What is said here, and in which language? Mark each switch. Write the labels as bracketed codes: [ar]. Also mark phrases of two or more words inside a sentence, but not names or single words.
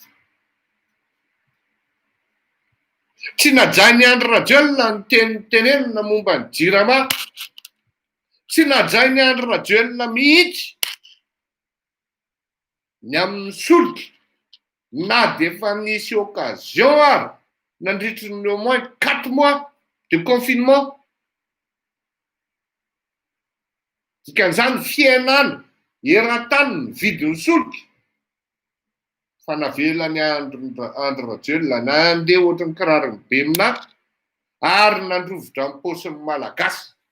[mg] Tsy najain'ny Andry Rajoelina ny tenitenenina momba ny JIRAMA. Tsy najain'ny Andry Rajoelina mihitsy ny amin'ny solika na dia efa nisy occasion ary nandritry ny [fr] au moins 4 mois de confinement. [mg] Dikan'izany fiainana eran-tany ny vidin'ny solika fa navelany Andry Rajoelina na andeha ohatran'ny kirarony be minaky ary nandrovitra amin'ny paosin'ny malagasy.